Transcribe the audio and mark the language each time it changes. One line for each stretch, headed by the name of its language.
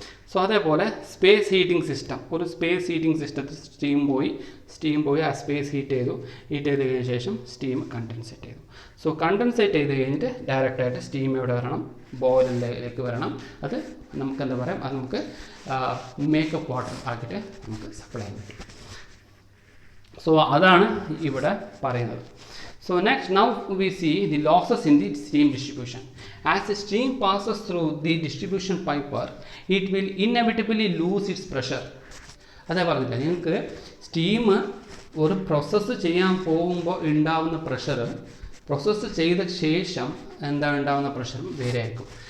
Malayalam: So അതേപോലെ space heating system, ഒരു space heating സിസ്റ്റത്തിൽ സ്റ്റീം പോയി ആ സ്പേസ് ഹീറ്റ് ചെയ്ത് കഴിഞ്ഞ ശേഷം സ്റ്റീം കണ്ടൻസേറ്റ് ചെയ്തു. സോ കണ്ടൻസേറ്റ് ചെയ്ത് കഴിഞ്ഞിട്ട് ഡയറക്റ്റായിട്ട് സ്റ്റീം എവിടെ വരണം, ബോയിലറിലേക്ക് വരണം. അത് നമുക്ക് എന്താ പറയാം, അത് നമുക്ക് മേക്കപ്പ് വാട്ടർ ആക്കിയിട്ട് നമുക്ക് സപ്ലൈ ചെയ്യാൻ പറ്റും. സോ അതാണ് ഇവിടെ പറയുന്നത്.
English: So next, now we see the losses in the steam distribution. As the steam passes through the distribution pipe work, it will inevitably lose its pressure.
Malayalam: അതേ പറഞ്ഞില്ല, നിങ്ങൾക്ക് സ്റ്റീം ഒരു പ്രോസസ്സ് ചെയ്യാൻ പോകുമ്പോൾ ഉണ്ടാവുന്ന പ്രഷർ, പ്രോസസ്സ് ചെയ്ത ശേഷം ഉണ്ടാവുന്ന പ്രഷറും വേറെ ആയിരിക്കും.